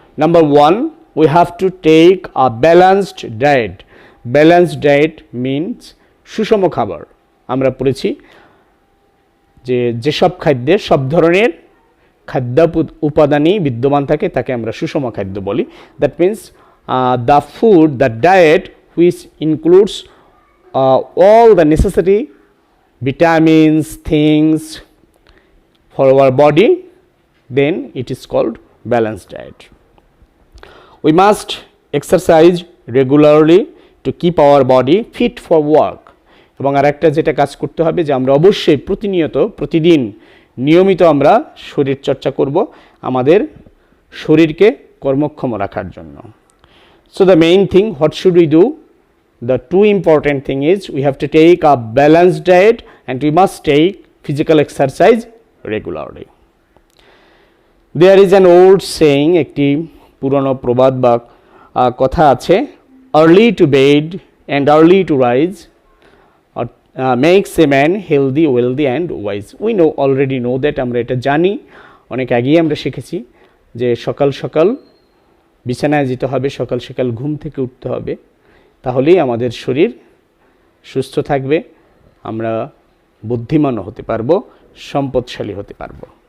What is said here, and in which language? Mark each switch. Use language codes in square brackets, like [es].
[en] Number one, we have to take a balanced diet. Balanced diet means [bn] সুষম খাবার। আমরা পড়েছি যে যেসব খাদ্যে সব ধরনের খাদ্য উপাদানই বিদ্যমান থাকে তাকে আমরা সুষম খাদ্য বলি। [en] That means the food, the diet which includes all the necessary vitamins, things for our body, then it is called balanced diet. We must exercise regularly to keep our body fit for work. [bn] এবং আরেকটা যেটা কাজ করতে হবে যে আমরা অবশ্যই প্রতিদিন নিয়মিত আমরা শরীর চর্চা করব আমাদের শরীরকে কর্মক্ষম রাখার জন্য। [en] So the main thing, what should we do? The two important thing is we have to take a balanced diet and we must take physical exercise regularly. There is an old saying, [bn] একটি পুরনো প্রবাদ বা কথা আছে, [en] early to bed and early to rise makes a man healthy, wealthy and wise. We already know that, [bn] আমরা এটা জানি, অনেক আগেই আমরা শিখেছি যে সকাল সকাল বিছানায় যেতে হবে, সকাল সকাল ঘুম থেকে উঠতে হবে, তাহলেই আমাদের শরীর সুস্থ থাকবে, আমরা বুদ্ধিমানও হতে পারবো, সম্পদশালী হতে পারবো।